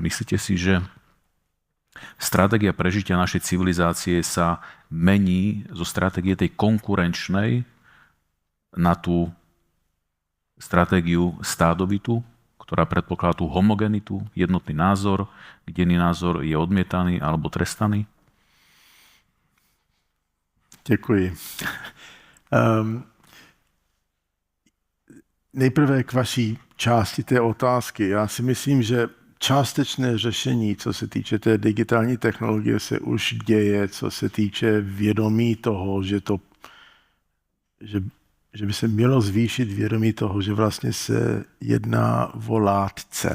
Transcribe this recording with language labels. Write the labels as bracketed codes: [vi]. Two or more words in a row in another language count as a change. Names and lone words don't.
[sk] Myslíte si, že stratégia prežitia našej civilizácie sa mení zo stratégie tej konkurenčnej na tú stratégiu stádovitú, ktorá predpokladá tú homogenitu, jednotný názor, kde iný názor je odmietaný alebo trestaný? [cs] Děkuji. Nejprve k vaší části té otázky. Já si myslím, že částečné řešení, co se týče té digitální technologie, se už děje, co se týče vědomí toho, že by se mělo zvýšit vědomí toho, že vlastně se jedná o látce.